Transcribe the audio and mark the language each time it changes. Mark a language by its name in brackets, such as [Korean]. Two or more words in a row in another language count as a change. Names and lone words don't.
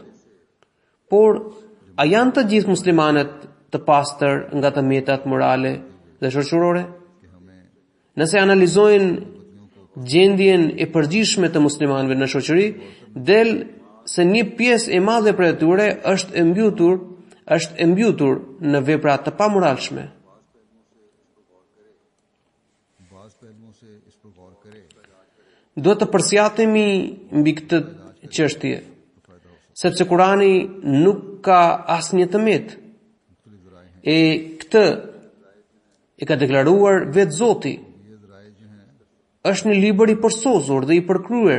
[Albanian] Por, a janë të gjithë muslimanët të pastër nga të metat morale dhe shoqërore? Nëse analizojnë gjendjen e përgjithshme të muslimanëve në shoqëri, del se një pjesë e madhe prej tyre është e mbytur në vepra të pamoralshme. [Urdu] بعض پہلوؤں سے اس پر غور کرے [Albanian] Duhet të përsjatemi mbi këtë çështje, sepse Kurani nuk ka asnjë tëmet. E këtë e ka deklaruar vetë Zoti. Është një libër i përsosur dhe i përkryer.